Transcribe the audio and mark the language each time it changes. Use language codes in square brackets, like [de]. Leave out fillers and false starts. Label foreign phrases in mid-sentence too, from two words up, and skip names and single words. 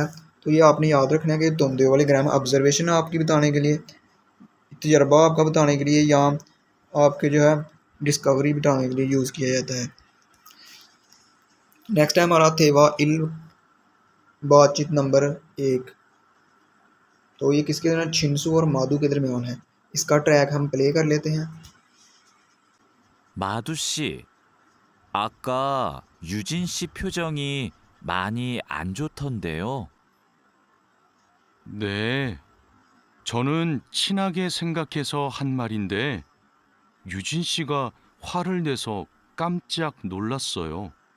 [hi] तो ये आपने याद रखना है कि धोंधे वाले ग्राम ऑब्जर्वेशन आपकी बताने के लिए, तजर्बा आपका बताने के लिए, या आपके जो है डिस्कवरी बताने के लिए यूज़ किया जाता है। नेक्स्ट है हमारा [ko] 대화 일, [hi] बातचीत नंबर 1। तो ये किसके दरमियान, छिंसू और माधु के दरमियान है। इसका ट्रैक हम प्ले कर लेते हैं। [ko] 마두 씨, 아까 유진 씨 표정이 많이 안 좋던데요. 네, 저는 친하게 생각해서 한 말인데 유진 씨가 화를 내서 깜짝 놀랐어요.